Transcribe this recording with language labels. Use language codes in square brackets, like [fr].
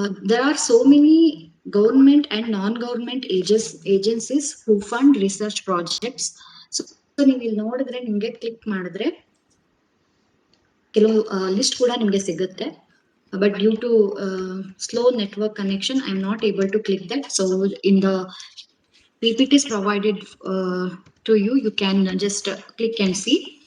[en] There are so many government and non-government agencies who fund research projects. [kn] So ನೀವು ಇಲ್ಲಿ ನೋಡಿದ್ರೆ ನಿಮ್ಗೆ click ಮಾಡಿದ್ರೆ ಕೆಲವು ಲಿಸ್ಟ್ ಕೂಡ ನಿಮ್ಗೆ ಸಿಗುತ್ತೆ. [en] But due to slow network connection, I am not able to click that. So in the PPTs provided to you, you can just click and see.